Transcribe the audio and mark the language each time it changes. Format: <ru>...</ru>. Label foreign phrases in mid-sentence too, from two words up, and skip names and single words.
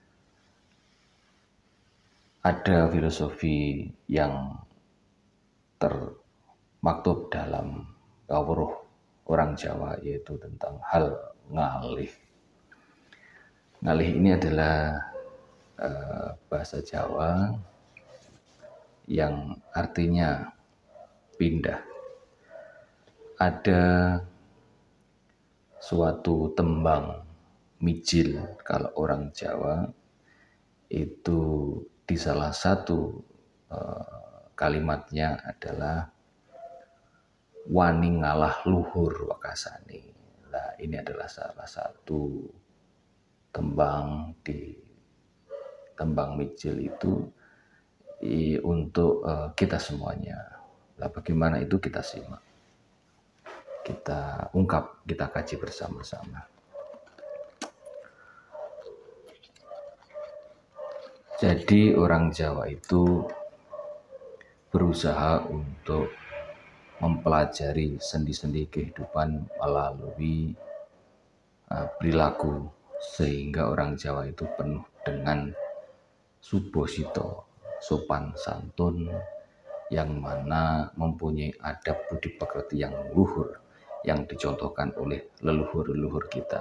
<id>Ada filosofi yang termaktub dalam kawruh orang Jawa, yaitu tentang hal ngalih. Ngalih ini adalah bahasa Jawa yang artinya pindah. Ada suatu tembang mijil kalau orang Jawa itu di salah satu kalimatnya adalah</id> <jv>wani ngalah luhur wakasani.</jv> <id>Nah, ini adalah salah satu tembang di tembang mijil itu untuk kita semuanya. Nah, bagaimana itu kita simak, kita ungkap, kita kaji bersama-sama. Jadi orang Jawa itu berusaha untuk mempelajari sendi-sendi kehidupan melalui perilaku, sehingga orang Jawa itu penuh dengan subosito, sopan santun, yang mana mempunyai adab budi pekerti yang luhur yang dicontohkan oleh leluhur-leluhur kita.</id>